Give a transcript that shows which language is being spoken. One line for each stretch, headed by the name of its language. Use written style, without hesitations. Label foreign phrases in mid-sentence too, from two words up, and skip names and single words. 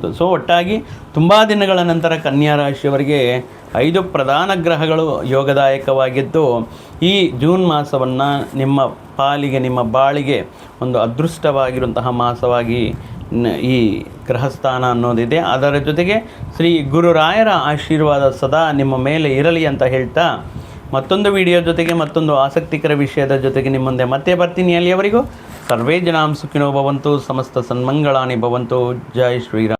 Kannada: ಸೊ ಒಟ್ಟಾಗಿ ತುಂಬ ದಿನಗಳ ನಂತರ ಕನ್ಯಾ ರಾಶಿಯವರಿಗೆ 5 ಪ್ರಧಾನ ಗ್ರಹಗಳು ಯೋಗದಾಯಕವಾಗಿದ್ದು, ಈ ಜೂನ್ ಮಾಸವನ್ನು ನಿಮ್ಮ ಪಾಲಿಗೆ, ನಿಮ್ಮ ಬಾಳಿಗೆ ಒಂದು ಅದೃಷ್ಟವಾಗಿರುವಂತಹ ಮಾಸವಾಗಿ ಈ ಗ್ರಹಸ್ಥಾನ ಅನ್ನೋದಿದೆ. ಅದರ ಜೊತೆಗೆ ಶ್ರೀ ಗುರುರಾಯರ ಆಶೀರ್ವಾದ ಸದಾ ನಿಮ್ಮ ಮೇಲೆ ಇರಲಿ ಅಂತ ಹೇಳ್ತಾ, ಮತ್ತೊಂದು ವಿಡಿಯೋ ಜೊತೆಗೆ ಮತ್ತೊಂದು ಆಸಕ್ತಿಕರ ವಿಷಯದ ಜೊತೆಗೆ ನಿಮ್ಮ ಮುಂದೆ ಮತ್ತೆ ಬರ್ತೀನಿ.
Sanskrit: ಅಲ್ಲಿಯವರೆಗೂ ಸರ್ವೇ ಜನಾಂ ಸುಖಿನೋ ಭವಂತು, ಸಮಸ್ತ ಸನ್ಮಂಗಳಾನಿ ಭವಂತು.
Hindi: ಜೈ ಶ್ರೀರಾಮ್.